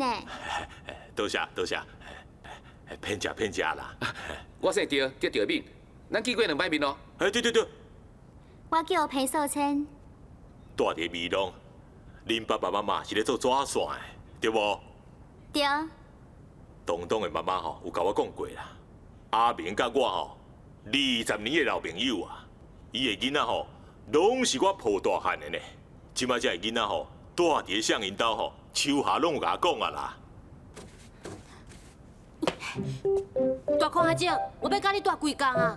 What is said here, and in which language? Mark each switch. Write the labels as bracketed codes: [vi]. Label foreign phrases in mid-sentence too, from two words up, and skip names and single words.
[nan] 多谢多谢，骗食啦。我姓赵，叫赵敏，咱见过2摆面咯。对对对，我叫裴素清。住伫美浓，恁爸爸妈妈是咧做纸线的，对无？对。东东的妈妈吼有甲我讲过啦，阿明甲我吼20年的老朋友啊，伊的囡仔吼拢是我抱大汉的呢。即摆这个囡仔吼住伫向因兜吼，手下拢有甲我讲啊啦。大块阿姐，我要甲你住几工啊？